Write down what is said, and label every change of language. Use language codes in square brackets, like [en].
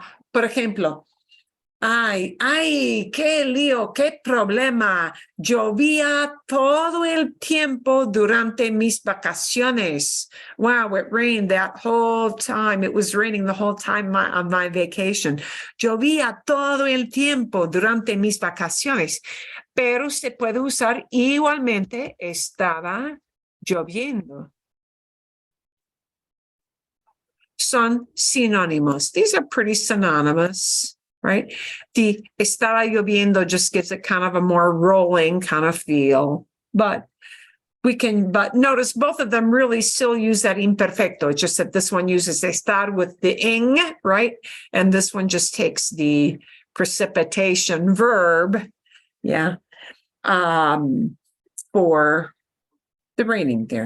[es] Por ejemplo, ay, qué lío, qué problema. Llovía todo el tiempo durante mis vacaciones. [en] Wow, it rained that whole time. It was raining the whole time on my vacation. [es] Llovía todo el tiempo durante mis vacaciones. Pero se puede usar igualmente, estaba lloviendo. Son sinónimos. [en] These are pretty synonymous. Right? The estaba lloviendo just gives it kind of a more rolling kind of feel, but notice both of them really still use that imperfecto. It's just that this one uses estar with the ing, right? And this one just takes the precipitation verb, yeah, for the raining there.